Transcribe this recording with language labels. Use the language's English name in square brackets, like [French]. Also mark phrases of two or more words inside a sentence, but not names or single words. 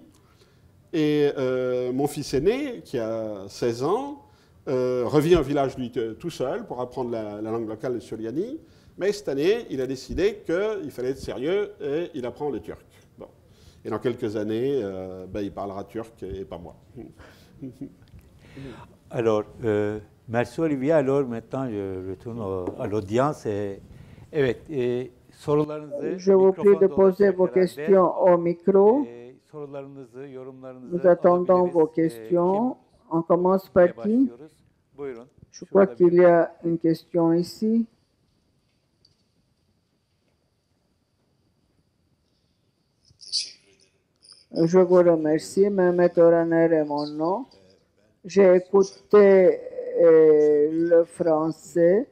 [French] Et mon fils aîné, qui a 16 ans, revient au village lui tout seul pour apprendre la langue locale de Süryani. Mais cette année, il a décidé qu'il fallait être sérieux et il apprend le turc. Bon. Et dans quelques années, il parlera turc et pas moi. Alors, merci Olivier. Alors maintenant, je retourne à l'audience. [Turkish] Evet, sorularınızı [French] Je vous prie de poser vos questions au micro. [Turkish] Sorularınızı, yorumlarınızı [French] Nous attendons vos [Turkish] alabiliriz. [French] questions. On commence par qui? [Turkish] Başlıyoruz. Buyurun. [French] Je crois qu'il y a une question ici. Je vous remercie. Mehmet Oraner est mon nom. J'ai écouté le français.